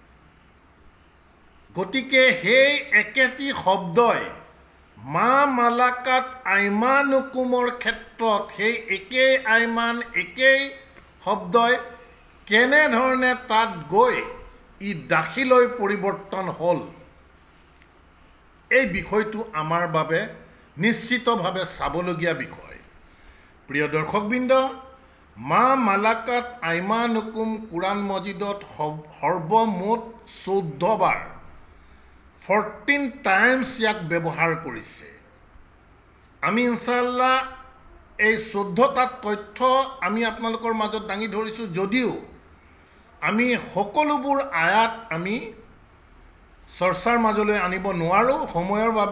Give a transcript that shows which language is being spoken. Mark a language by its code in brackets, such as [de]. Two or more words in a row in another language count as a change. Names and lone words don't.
[as] গতিকে সেই একেটি শব্দই [ar] ما ملكت أيمانكم [as] ক্ষেত্ৰত সেই একেই আইমান, একেই শব্দই কেনেধৰণে তাত গৈ ই দাখিলৈ পৰিৱৰ্তন হ'ল, এই বিষয়টো আমাৰ বাবে নিশ্চিতভাৱে চাবলগীয়া বিষয়। প্ৰিয় দৰ্শকবৃন্দ, [ar] ما ملكت أيمانكم [as] কোৰাণ মজিদত সৰ্বমুঠ 14 বাৰ 14 টাইমছ ইয়াক ব্যৱহাৰ কৰিছে। আমি ইনশাআল্লাহ এই 14টা তথ্য আমি আপোনালোকৰ মাজত দাঙি ধৰিছোঁ, যদিও আমি সকলোবোৰ আয়াত আমি চৰ্চাৰ মাজলৈ আনিব নোৱাৰোঁ সময়ৰ বাবে।